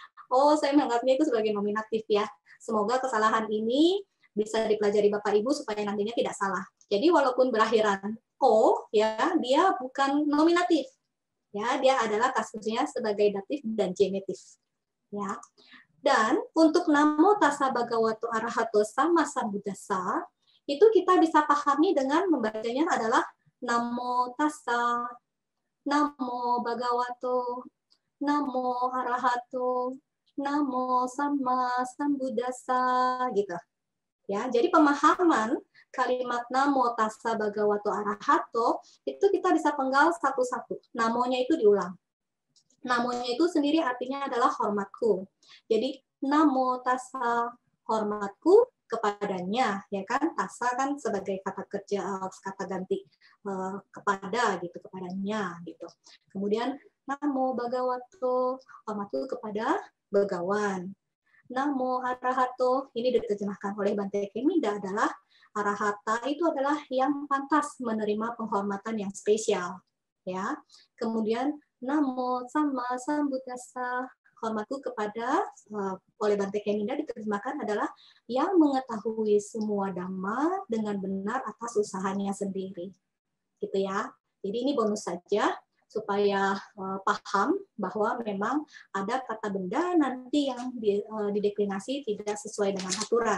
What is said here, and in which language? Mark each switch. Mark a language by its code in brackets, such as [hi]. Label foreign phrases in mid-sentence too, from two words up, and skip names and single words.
[id] Oh, saya menganggapnya itu sebagai nominatif ya. Semoga kesalahan ini bisa dipelajari Bapak Ibu supaya nantinya tidak salah. Jadi walaupun berakhiran O, ya, dia bukan nominatif. Ya, dia adalah kasusnya sebagai datif dan genitif. Ya. Dan untuk [pi] namo tassa bhagavato arahato sama sambuddhassa [id] itu kita bisa pahami dengan membacanya adalah [pi] namo tassa, namo bhagavato, namo arahato, namo sama sambuddhassa [id] gitu. Ya, jadi pemahaman kalimat [pi] namo tassa bhagavato arahato [id] itu kita bisa penggal satu-satu. Namonya itu diulang. Namonya itu sendiri artinya adalah hormatku. Jadi [pi] namo tassa, [id] hormatku kepadanya, ya kan? Tassa kan sebagai kata kerja, kata ganti kepada gitu, kepadanya gitu. Kemudian [pi] namo bhagavato, [id] hormatku kepada begawan. [pi] Namo arahato, [id] ini diterjemahkan oleh Bante Keminda adalah arahata itu adalah yang pantas menerima penghormatan yang spesial. Ya. Kemudian [pi] namo sama sambuddhassa, [id] hormatku kepada oleh Bante Keminda diterjemahkan adalah yang mengetahui semua dhamma dengan benar atas usahanya sendiri. Gitu ya. Jadi ini bonus saja. paham bahwa memang ada kata benda nanti yang dideklinasi tidak sesuai dengan aturan.